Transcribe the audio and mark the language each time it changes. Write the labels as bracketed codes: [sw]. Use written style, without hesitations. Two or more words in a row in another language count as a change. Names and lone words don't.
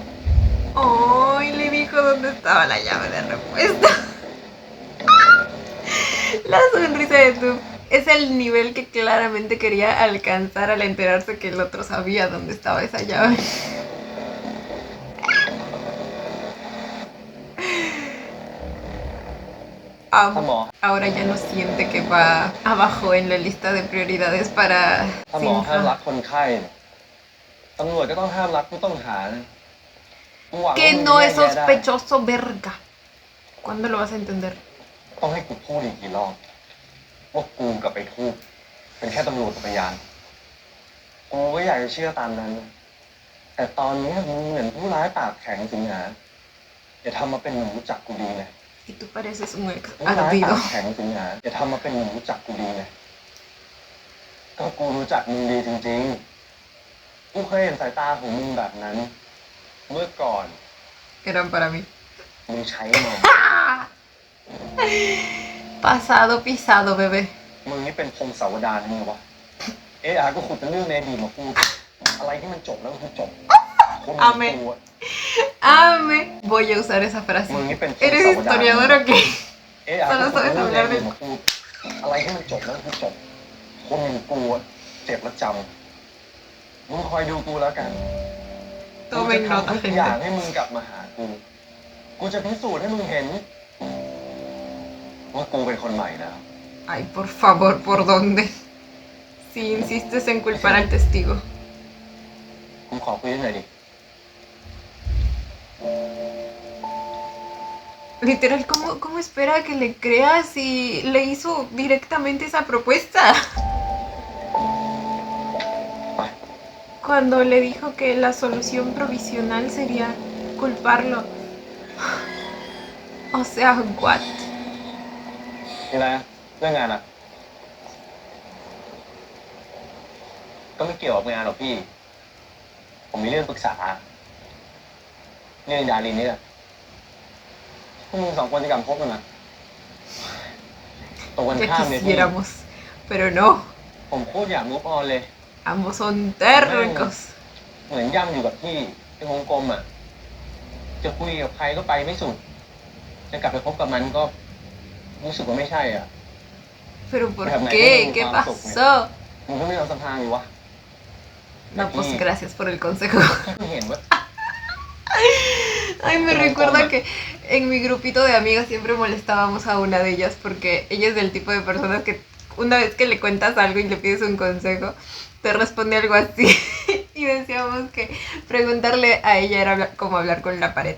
[es] ¡Ay! Le dijo dónde estaba la llave de repuesto. La sonrisa de tu es el nivel que claramente quería alcanzar al enterarse que el otro sabía dónde estaba esa llave. [th] ถ้าหมอ [es] Ahora ya no siente que va abajo en la lista de prioridades para [th] ถ้าหมอห้ามรั [es] Sinha. [th] กคนไข้เนี่ยตำรวจก็ต้องห้ามรักผู้ต้องหานะกูหวังว่า [es] Que [th] มึง [es] no [th] จะ [es] es [th] แยกแยะได้ [es] sospechoso, verga. ¿Cuándo lo vas a entender? [th] ต้องให้กูพูดอีกกี่รอบว่ากูกับไอ้ทูบเป็นแค่ตำรวจกับพยาน กูก็อยากจะเชื่อตามนั้นนะแต่ตอนนี้มึงเหมือนผู้ร้ายปากแข็งสิงหาอย่าทำมาเป็นหนุ่มรู้จักกูดีเลย [es] Y tú pareces un [th] ผู้ร้าย [es] ardido. [th] ปากแข็งสิงหาอย่าทำมาเป็นหนุ่มรู้จักกูดีเลยก็กูรู้จักมึงดีจริงๆ กูเคยเห็นสายตาของมึงแบบนั้น เมื่อก่อน [es] Eran para mí. [th] มึงใช้มัน [es] Pasado pisado, bebé. [th] มึงนี่เป็นพงศาวดารนี่วะก็ขุดเป็นเรื่องในอดีตมาพูด อะไรที่มันจบแล้วก็คือจบคนมึง [es] Amén. [th] กูอะ [es] Ame. Voy a usar esa frase. [th] มึงนี่เป็นพง [es] ¿Eres [th] ศาวดาร [es] historiador o qué? [th] ก็ขุดเป็นเรื่องในอดีตมาพูด อะไรที่มันจบแล้วก็คือจบ คนมึงกูอะเจ็บแล้วจำมึงคอยดูกูแล้วกัน กูจะ [es] Tomen [th] ทำ [es] nota, [th] ทุกอย่าง [es] gente. [th] ให้มึงกลับมาหากู กูจะพิสูจน์ให้มึงเห็น ว่ากูเป็นคนใหม่แล้ว [es] Ay, por favor, ¿por dónde? Si insistes en culpar al testigo. [th] กูขอคุยด้วยหน่อยดิ [es] Literal, ¿cómo espera que le creas si le hizo directamente esa propuesta? [th] ไป [es] Cuando le dijo que la solución provisional sería culparlo. O sea, what? [th] มีอะไรอะเรื่องงานอ่ะ ก็ไม่เกี่ยวกับงานหรอกพี่ ผมมีเรื่องปรึกษา เรื่องดารินนี่แหละพวกมึงสองคนจะกลับคบกันนะตรงกัน [es] Ya [th] ข้ามเลยพี่ [es] quisiéramos, pero no. [th] ผมโคตรอยาก [en] move on [th] เลย [es] Ambos son tercos. [th] เหมือนย่ำอยู่กับที่ในวงกลมอ่ะ จะคุยกับใครก็ไปไม่สุด จะกลับไปคบกับมันก็รู้สึกว่าไม่ใช่อ่ะ [es] ¿Pero por Déjame qué? ahí, ¿Qué vamos, pasó? [th] มึงก็ไม่เอาสะพานอยู่วะ [es] No, pues gracias por el consejo. [th] พี่เพิ่งเห็นว่า [es] Ay, me Pero recuerda coma. que en mi grupito de amigas siempre molestábamos a una de ellas porque ella es del tipo de personas que una vez que le cuentas algo y le pides un consejo, te responde algo así. Y decíamos que preguntarle a ella era como hablar con la pared.